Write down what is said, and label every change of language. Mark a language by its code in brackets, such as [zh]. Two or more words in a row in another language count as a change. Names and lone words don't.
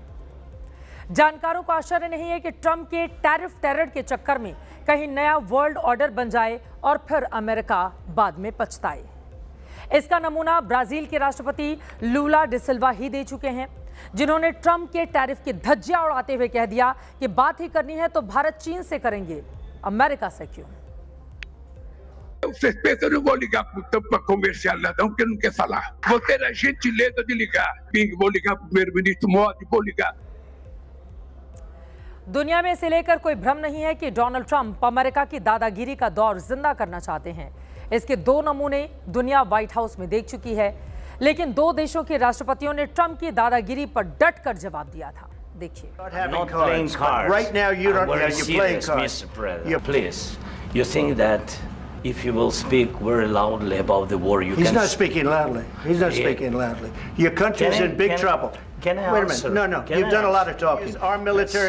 [hi] जानकारों को आश्चर्य नहीं है कि ट्रंप के [en] tariff terror [hi] के चक्कर में कहीं नया [en] world order [hi] बन जाए और फिर अमेरिका बाद में पछताए। इसका नमूना ब्राजील के राष्ट्रपति लूला डी सिल्वा ही दे चुके हैं, जिन्होंने ट्रंप के टैरिफ की धज्जियां उड़ाते हुए कह दिया कि बात ही करनी है तो भारत चीन से करेंगे, अमेरिका से क्यों। [pt] Ustedes no vou ligar para conversar lá, não, porque não quer falar. Vou ter a gentileza de ligar. Vou ligar para o primeiro-ministro Modi, vou ligar. [hi] दुनिया में इसे लेकर कोई भ्रम नहीं है कि डोनाल्ड ट्रंप अमेरिका की दादागिरी का दौर जिंदा करना चाहते हैं। इसके 2 नमूने दुनिया व्हाइट हाउस में देख चुकी है, लेकिन 2 देशों के राष्ट्रपतियों ने ट्रंप की दादागिरी पर डट कर जवाब दिया था। देखिए। [en] Not playing cards. Right now, you don't. We're You're playing serious, cards. Mr. President. You're- Please, you think that if you will speak very loudly about the war, you He's can... not speaking loudly. He's not Yeah. speaking loudly. Your country's Can I- in big can I- trouble. can I Wait a answer? minute. No. Can You've I done a lot of answer? talking. Our military.